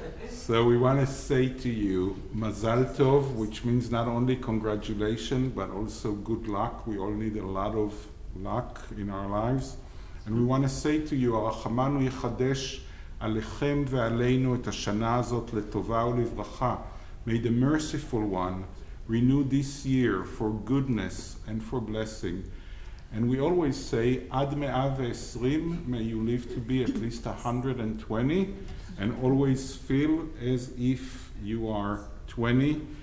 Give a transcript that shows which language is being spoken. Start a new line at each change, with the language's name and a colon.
English: So we want to say to you, Mazal Tov, which means not only congratulations, but also good luck. We all need a lot of luck in our lives. And we want to say to you,
Hebrew: הרחמנו יחדש עליכם ועלינו את השנה הזאת לטובה ולברכה.
English: May the merciful one renew this year for goodness and for blessing. And we always say, Ad 120, may you live to be at least 120, and always feel as if you are 20.